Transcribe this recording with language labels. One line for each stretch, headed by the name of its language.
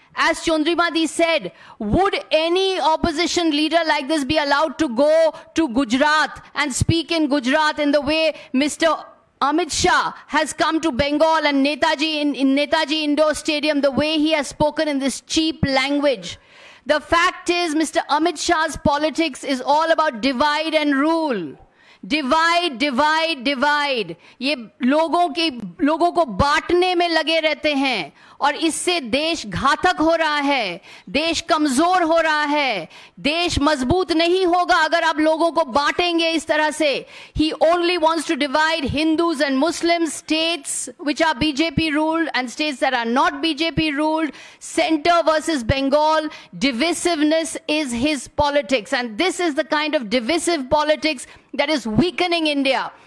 English: As Chandrimati said, would any opposition leader like this be allowed to go to Gujarat and speak in Gujarat in the way Mr. Amit Shah has come to Bengal and Netaji in Netaji Indoor Stadium, the way he has spoken in this cheap language? The fact is, Mr. Amit Shah's politics is all about divide and rule.
Hindi: Divide divide divide, ये लोगों को बांटने में लगे रहते हैं और इससे देश घातक हो रहा है, देश कमजोर हो रहा है, देश मजबूत नहीं होगा अगर आप लोगों को बांटेंगे इस तरह से.
English: He only wants to divide Hindus and Muslims, states which are BJP ruled and states that are not BJP ruled, center versus Bengal. Divisiveness is his politics, and this is the kind of divisive politics that is weakening India.